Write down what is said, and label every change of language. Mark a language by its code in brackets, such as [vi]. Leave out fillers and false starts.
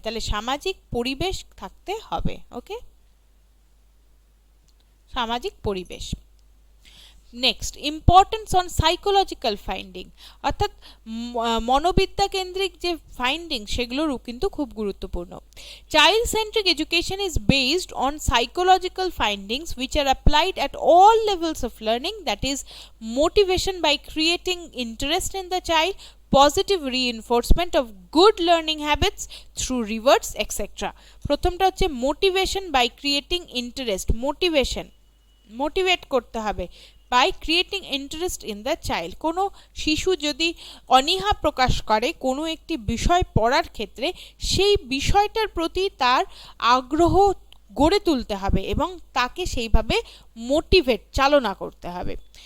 [bn] তাহলে সামাজিক পরিবেশ থাকতে হবে। ওকে, সামাজিক পরিবেশ। Next, importance on psychological finding, অর্থাৎ মনোবিদ্যা কেন্দ্রিক যে ফাইন্ডিং সেগুলোরও কিন্তু খুব গুরুত্বপূর্ণ। [en] Child centric education is based on psychological findings which are applied at all levels of learning, that is motivation by creating interest in the child, positive reinforcement of good learning habits through rewards etc. [bn] প্রথমটা হচ্ছে [en] motivation by creating interest, motivate [bn] করতে হবে [en] By creating interest in the child. [bn] কোনো শিশু যদি অনীহা প্রকাশ করে কোনো একটি বিষয় পড়ার ক্ষেত্রে, সেই বিষয়টার প্রতি তার আগ্রহ গড়ে তুলতে হবে এবং তাকে সেইভাবে চালনা করতে হবে।